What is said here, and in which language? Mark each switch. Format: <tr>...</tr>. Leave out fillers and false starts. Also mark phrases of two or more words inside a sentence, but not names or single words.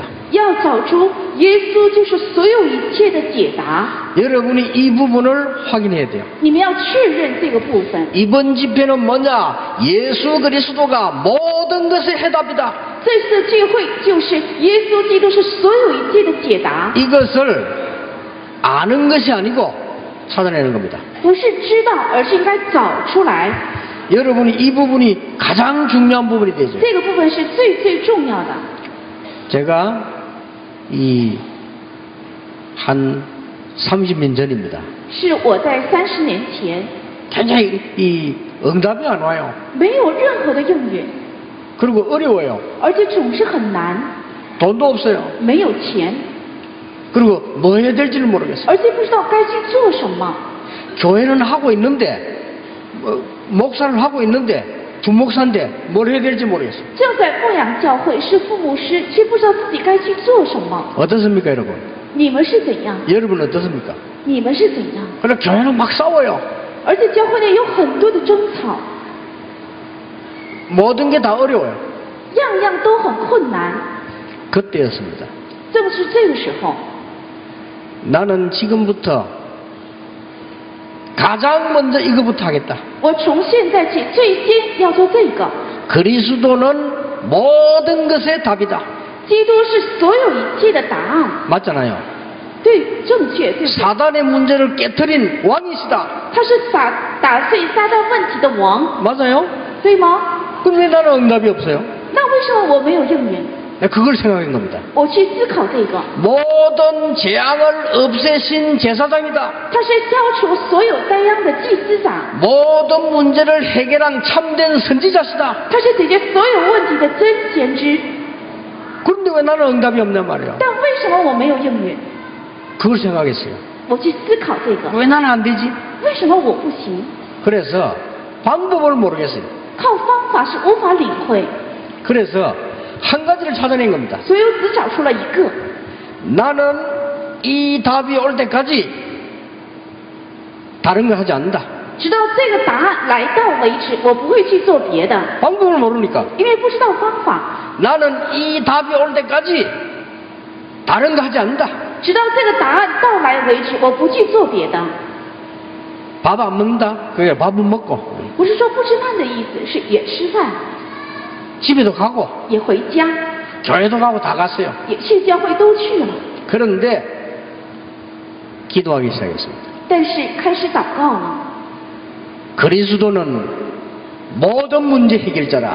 <zh>要找出耶稣就是所有一切的解答。</zh> <ko>여러분이 이 부분을 확인해야 돼요.</ko> <zh>你们要确认这个部分。</zh> <ko>이번 집회는 뭐냐? 예수 그리스도가 모든 것의 해답이다.</ko> <zh>这次的聚会就是耶稣基督是所有一切的解答，</zh> <ko>이것을 아는 것이 아니고 찾아내는 겁니다.</ko> <zh>不是知道，而是应该找出来。</zh> <ko>여러분이 이 부분이 가장 중요한 부분이 되죠.</ko> <zh>这个部分是最重要的。</zh> <ko>제가 한 30년 전입니다.</ko> <zh>是我在30年前</zh> <ko>굉장히 응답이 안 와요.</ko> <zh>没有任何的应允，</zh> <ko>그리고 어려워요.</ko> <zh>而且总是很难，</zh> <ko>돈도 없어요.</ko> <zh>没有钱，</zh> <ko>그리고 뭐 해야 될지를 모르겠어요.</ko> <zh>而且不知道该去做什么。</zh> <ko>교회는 하고 있는데 목사를 하고 있는데 주목사인데 뭘 해야 될지 모르겠어요.</ko> <zh>正在牧养教会，是副牧师，却不知道自己该去做什么。</zh> <ko>어떻습니까, 여러분?</ko> <zh>你们是怎样？</zh> <ko>여러분 어떻습니까?</ko> <zh>你们是怎样？</zh> <ko>그래 교회는 막 싸워요.</ko> <zh>而且教会内有很多的争吵，</zh> <ko>모든 게 다 어려워요.</ko> <zh>样样都很困难。</zh> <ko>그때였습니다.</ko> <zh>正是这个时候，</zh> <ko>나는 지금부터 가장 먼저 이거부터 하겠다.</ko> <zh>我从现在起最先要做这个。</zh> <ko>그리스도는 모든 것의 답이다.</ko> <zh>基督是所有一切的答案，</zh> <ko>맞잖아요.</ko> <zh>对，正确，对不对？</zh> <ko>사단의 문제를 깨트린 왕이시다.</ko> <zh>他是打碎撒旦问题的王，</zh> <ko>맞아요?</ko> <zh>对吗？</zh> <ko>그럼 왜 나는 응답이 없어요?</ko> <zh>那为什么我没有应允？</zh> <ko>그걸 생각한 겁니다.</ko> <zh>我去思考这个，</zh> <ko>모든 재앙을 없애신 제사장이다.</ko> <zh>他是消除所有灾殃的祭司长，</zh> <ko>모든 문제를 해결한 참된 선지자시다.</ko> <zh>他是解决所有问题的真先知。</zh> <ko>그런데 왜 나는 응답이 없냔 말이에요.</ko> <zh>但为什么我没有应允？</zh> <ko>그걸 생각했어요.</ko> <zh>我去思考这个，</zh> <ko>왜 나는 안 되지?</ko> <zh>为什么我不行？</zh> <ko>그래서 방법을 모르겠어요.</ko> <zh>靠方法是无法领会，</zh> <ko>그래서 한 가지를 찾아낸 겁니다.</ko> <zh>所以我只找出了一个。</zh> <ko>나는 이 답이 올 때까지 다른 거 하지 않는다.</ko> <zh>直到这个答案来到为止，我不会去做别的，</zh> <ko>방법을 모르니까.</ko> <zh>因为不知道方法。</zh> <ko>나는 이 답이 올 때까지 다른 거 하지 않는다.</ko> <zh>直到这个答案到来为止，我不去做别的。</zh> <ko>밥 안 먹는다. 그게 밥은 먹고</ko> <zh>不是说不吃饭的意思，是也吃饭，</zh> <ko>집에도 가고</ko> <zh>也回家，</zh> <ko>교회도 가고 다 갔어요.</ko> <zh>也去教会都去了。</zh> <ko>그런데 기도하기 시작했습니다.</ko> <zh>但是开始祷告了。</zh> <ko>그리스도는 모든 문제 해결자라.</ko>